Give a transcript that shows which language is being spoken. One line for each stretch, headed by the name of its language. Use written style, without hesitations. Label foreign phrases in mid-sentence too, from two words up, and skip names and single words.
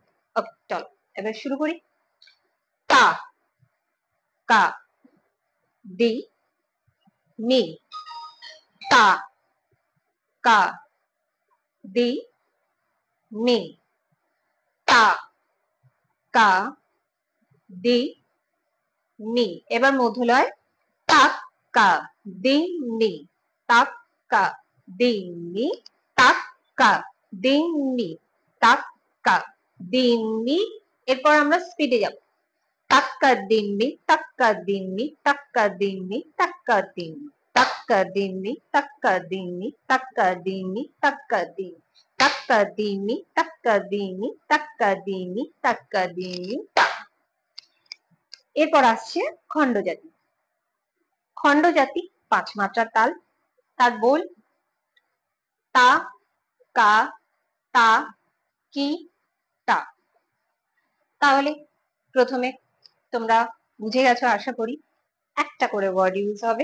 Bangla: ওকে, চলো এবার শুরু করি। তা, কা, দি, মি। তা, কা, দি, মি। তা, কা, দি, মি। এবার মধ্যলয় তাক, কা, দি, মি। তাক, কা, দি, মি। তাক, কা, দি, মি। তাক, কা, দি, মি। এরপর আমরা স্পিডে যাব। তাক্কা দিম্মি, তাক্কা দিম্মি, তাক্কা দিম্মি, তাক্কা দিম্মি, তাক্কা দিম্মি, তাক্কা দিম্মি, তাক্কা দিম্মি, তাক্কা দিম্মি, তাক্কা দিম্মি, তাক্কা দিম্মি, তাক্কা দিম্মি, তাক্কা দিম্মি, তা। এরপর আসছে খণ্ডজাতি। খণ্ডজাতি 5 মাত্রার তাল। তার বোল তা, কা, তা, কি, তা। তাহলে প্রথমে তোমরা বুঝে গেছো আশা করি, একটা করে
English: word use
Bangla: হবে।